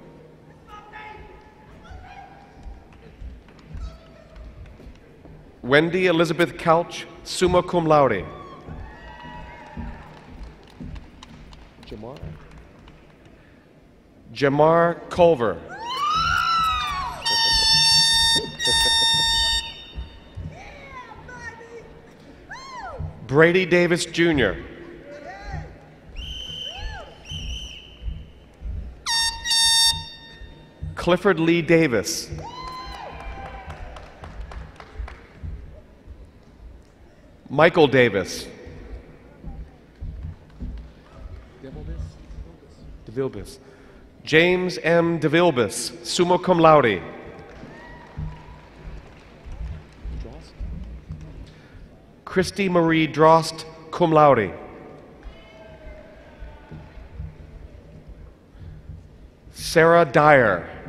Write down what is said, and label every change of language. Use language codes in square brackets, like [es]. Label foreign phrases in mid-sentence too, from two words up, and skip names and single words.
[en] Wendy Elizabeth Couch, [la] summa cum laude. [en] Jamar Culver. Brady Davis Jr. Clifford Lee Davis. Michael Davis. DeVilbus. James M. DeVilbus, [la] summa cum laude. [en] Christy Marie Drost, [la] cum laude. [en] Sarah Dyer.